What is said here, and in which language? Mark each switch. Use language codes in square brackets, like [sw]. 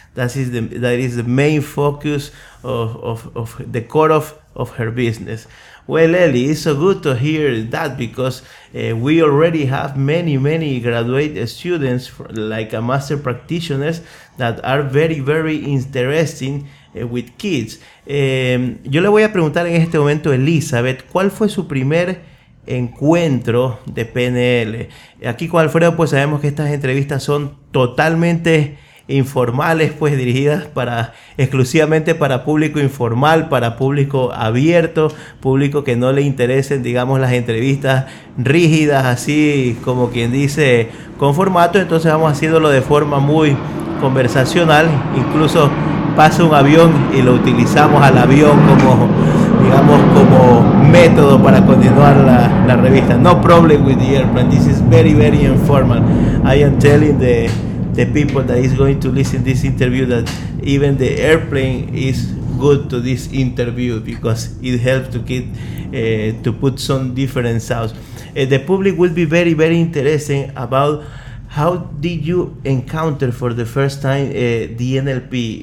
[en] That is the main focus of the core of her business. Well, Ellie, it's so good to hear that because we already have many, many graduate students like a master practitioners that are very, very interesting with kids. [es] Yo le voy a preguntar en este momento, Elizabeth, ¿cuál fue su primer encuentro de PNL? Aquí con Alfredo pues sabemos que estas entrevistas son totalmente informales, pues dirigidas para exclusivamente para público informal, para público abierto, público que no le interesen, digamos, las entrevistas rígidas, así como quien dice, con formato. Entonces vamos haciéndolo de forma muy conversacional, incluso pasa un avión y lo utilizamos al avión como, digamos, como método para continuar la revista. [en] No problem with the airplane, this is very, very informal. I am telling the people that is going to listen this interview that even the airplane is good to this interview because it helps to get to put some different sounds. The public will be very, very interesting about how did you encounter for the first time the NLP.